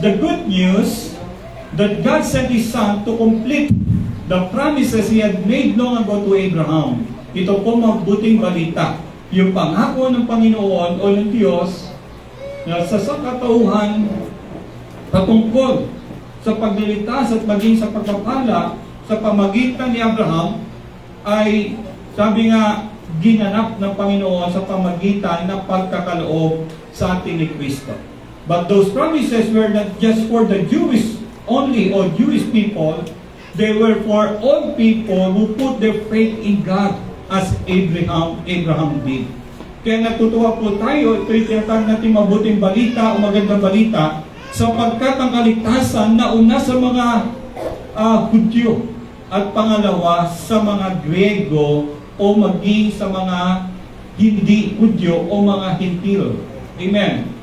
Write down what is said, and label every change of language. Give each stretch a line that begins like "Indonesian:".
English: The good news that God sent His Son to complete the promises He had made long ago to Abraham.
Filipino: Ito po mabuting balita. Yung pangako ng Panginoon o ng Diyos na sa katauhan patungkol sa pagliligtas at maging sa pagpapala sa pamagitan ni Abraham ay, sabi nga, ginanap ng Panginoon sa pamagitan ng pagkakaloob sa atin ni Kristo.
English: But those promises were not just for the Jewish only or Jewish people. They were for all people who put their faith in God as Abraham did.
Filipino: Kaya natutuwa po tayo, ito yung tinatawag natin mabuting balita o magandang balita, sapagkat ang kaligtasan nauna sa mga Hudyo at pangalawa sa mga Grego o maging sa mga hindi Hudyo o mga Hintil. Amen.